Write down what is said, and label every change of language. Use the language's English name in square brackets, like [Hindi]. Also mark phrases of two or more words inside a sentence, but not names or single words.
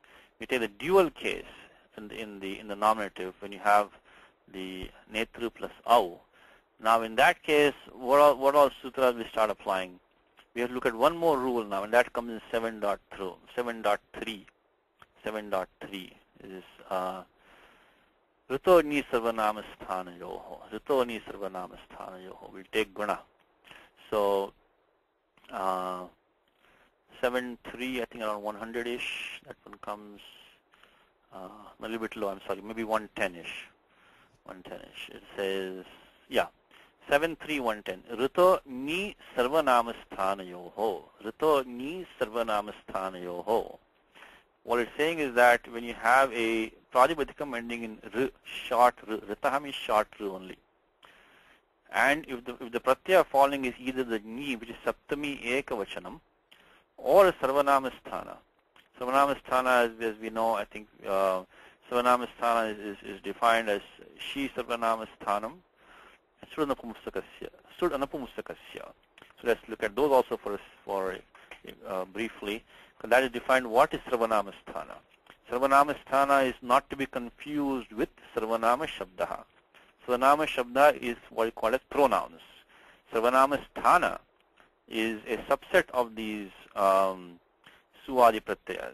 [English] You take the dual case in the nominative when you have the netru plus au. Now in that case, what all sutras we start applying? we have to look at one more rule now, and that comes in 7.3. [Sanskrit] 7.3 is ऋतो ङि सर्वनाम स्थान योः. ऋतो ङि सर्वनाम स्थान योः. [English] We'll take guna. So 7.3, I think around 100-ish. That one comes a little bit low. I'm sorry, maybe 110-ish. 110-ish. It says, yeah, 7.3, 110. [Sanskrit] ऋतो ङि सर्वनाम स्थान योः। ऋतो ङि सर्वनाम स्थान योः. [English] What it's saying is that when you have a pradipadikam ending in r, short r, ritaha means short r only. And if the pratyaya following is either the ni, which is [Sanskrit] सप्तमी एकवचनम्, [English] or [Sanskrit] सर्वनाम स्थान. सर्वनाम स्थान, [English] as we know, I think [Sanskrit] सर्वनाम स्थान [English] is defined as [Sanskrit] शि सर्वनाम स्थानम्, सुट् अनपुंसकस्य. सुट् अनपुंसकस्य. [English] So let's look at those also for briefly. That is defined what is [Sanskrit] सर्वनाम स्थान. सर्वनाम स्थान [English] is not to be confused with [Sanskrit] सर्वनाम शब्दः. सर्वनाम शब्द [English] is what you call as pronouns. [Sanskrit] सर्वनाम स्थान [English] is a subset of these [Sanskrit] स्वादि प्रत्यय.